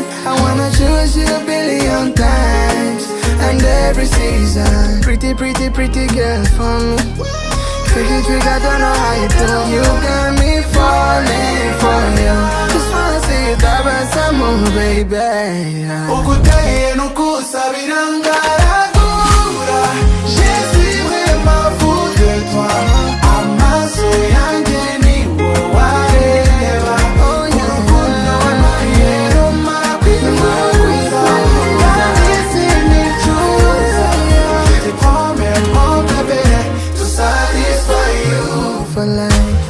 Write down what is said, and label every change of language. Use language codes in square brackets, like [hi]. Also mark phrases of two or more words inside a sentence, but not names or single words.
[en] I wanna choose you a billion times, and every season. Pretty girl for me. Tricky, I don't know how you do. You got me falling for you. Just wanna see you tabasamu, baby. Okutaye no kusabirangara dura. [fr] Je suis vraiment fou de toi. [rw] Amaso yanjye ni wowareba. Urukundo w'amayero makwifuza. Kandi sinicuza. [fr] Je te promets mon bébé. [en] To satisfy you For life.